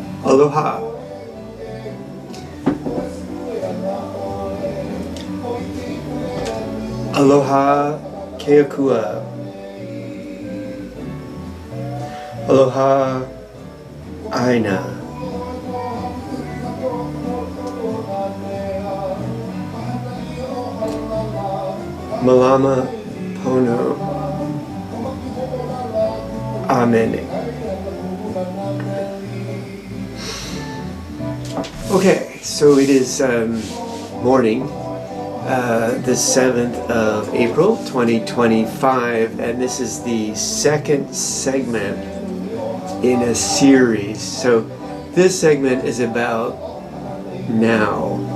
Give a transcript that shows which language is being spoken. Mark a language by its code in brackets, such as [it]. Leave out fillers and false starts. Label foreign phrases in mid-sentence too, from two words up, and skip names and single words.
[haw] Aloha. Aloha Ke Akua. Aloha Aina. Malama Pono. Amen. [en] Okay, so it is morning, the 7th of April, 2025, and this is the second segment in a series. So this segment is about now.